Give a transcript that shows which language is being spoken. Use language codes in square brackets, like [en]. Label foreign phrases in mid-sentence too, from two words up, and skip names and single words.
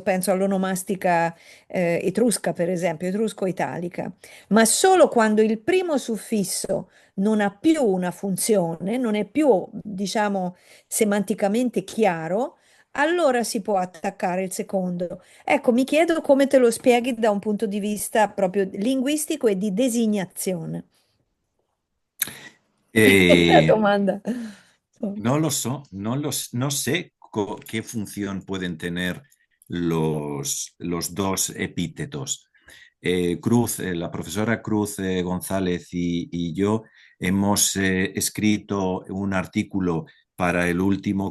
[it] Penso all'onomastica etrusca, per esempio, etrusco-italica, ma solo quando il primo suffisso non ha più una funzione, non è più, diciamo, semanticamente chiaro, allora si può attaccare il secondo. Ecco, mi chiedo come te lo spieghi da un punto di vista proprio linguistico e di designazione. La Eh, domanda. [es] no lo sé, no sé qué función pueden tener los dos epítetos. Cruz, la profesora Cruz González y yo hemos escrito un artículo para el último